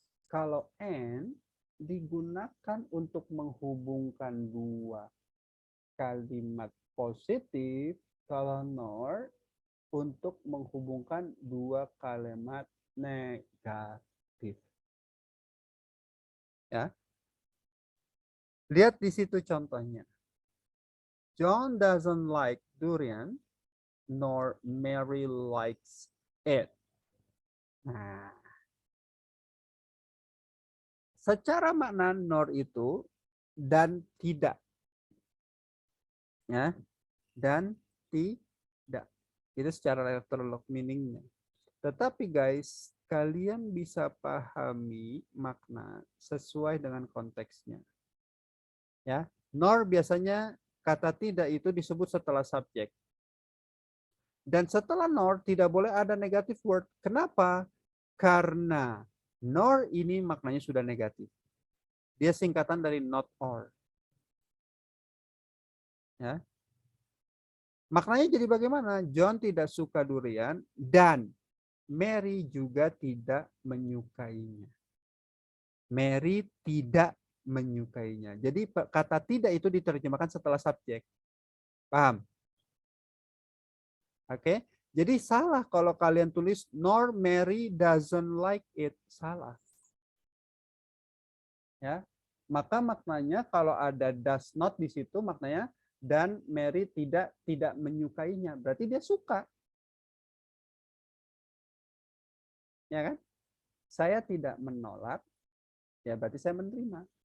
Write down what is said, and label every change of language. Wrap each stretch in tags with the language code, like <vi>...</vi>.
<id>Kalau and digunakan untuk menghubungkan dua kalimat positif, kalau nor untuk menghubungkan dua kalimat negatif. Ya. Lihat di situ contohnya.</id> <en>John doesn't like durian, nor Mary likes it.</en> <id>Nah, secara makna nor itu dan tidak. Ya, dan tidak. Itu secara literal meaningnya. Tetapi guys, kalian bisa pahami makna sesuai dengan konteksnya. Ya, nor biasanya kata tidak itu disebut setelah subjek. Dan setelah nor tidak boleh ada negative word. Kenapa? Karena nor ini maknanya sudah negatif. Dia singkatan dari not or. Ya. Maknanya jadi bagaimana? John tidak suka durian dan Mary juga tidak menyukainya. Mary tidak menyukainya. Jadi kata tidak itu diterjemahkan setelah subjek. Paham? Oke. Jadi salah kalau kalian tulis nor Mary doesn't like it. Salah. Ya. Maka maknanya kalau ada does not di situ maknanya dan Mary tidak menyukainya. Berarti dia suka. Ya kan? Saya tidak menolak, ya berarti saya menerima.</id>